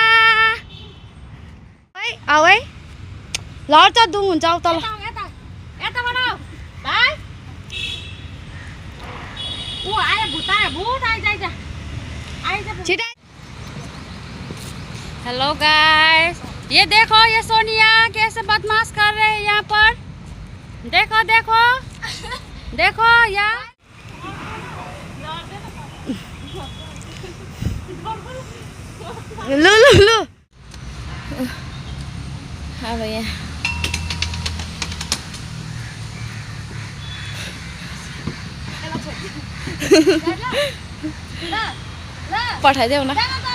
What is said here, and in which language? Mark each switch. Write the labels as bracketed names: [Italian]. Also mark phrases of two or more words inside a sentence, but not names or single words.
[Nepali] है आऊ है लड्छ दुङ हुन्छ आऊ तल। [English] Hello guys, [Hindi] ये देखो ये सोनिया कैसे बदमाश कर रहे हैं यहाँ पर। देखो देखो देखो यार। [Nepali] लु लु लु अब यहाँ पठाइदेऊ न।